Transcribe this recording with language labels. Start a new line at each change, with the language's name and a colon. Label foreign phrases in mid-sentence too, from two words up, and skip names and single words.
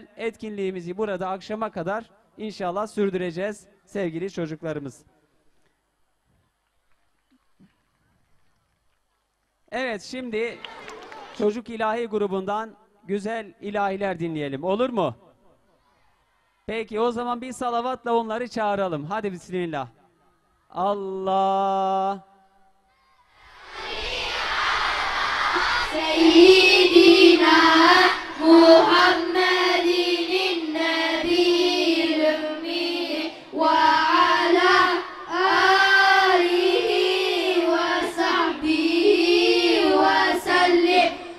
Turkish: Etkinliğimizi burada akşama kadar İnşallah sürdüreceğiz sevgili çocuklarımız. Evet, şimdi Çocuk İlahi grubundan güzel ilahiler dinleyelim. Olur mu? Peki o zaman bir salavatla onları çağıralım. Hadi bismillah. Allah.
Arabic: سيدنا محمد وعلى آله وصحبه وسلم